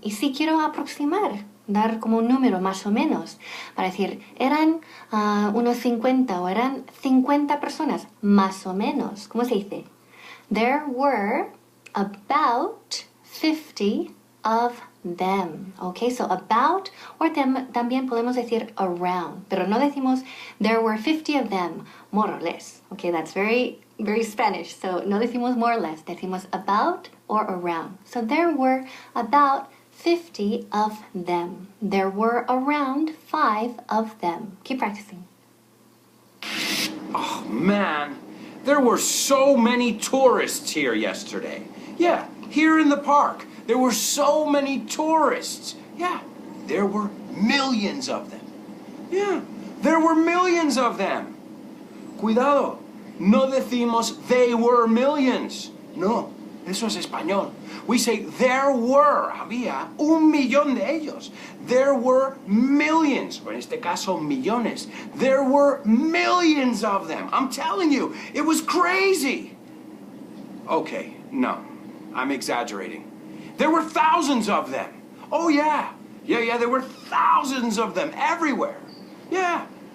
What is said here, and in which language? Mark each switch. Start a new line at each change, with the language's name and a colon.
Spanish: Y si quiero aproximar, dar como un número más o menos, para decir, eran unos 50 o eran 50 personas, más o menos. ¿Cómo se dice?
English: There were about 50 of them. Okay, so about, or
Spanish: también podemos decir
English: around,
Spanish: pero no decimos
English: there were 50 of them, more or less. Okay, that's very Very Spanish. So
Spanish: no decimos
English: more or less.
Spanish: Decimos
English: about or around. So there were about 50 of them. There were around 5 of them. Keep practicing. Oh, man. There were so many tourists here yesterday. Yeah, here in the park. There were so many tourists. Yeah, there were millions of them. Yeah, there were millions of them.
Spanish: Cuidado, no decimos
English: they were millions.
Spanish: No, eso es español.
English: We say there were,
Spanish: había 1,000,000 de ellos.
English: There were millions,
Spanish: o en este caso millones.
English: There were millions of them. I'm telling you, it was crazy. Okay, no, I'm exaggerating. There were thousands of them. Oh yeah, there were thousands of them everywhere. Yeah.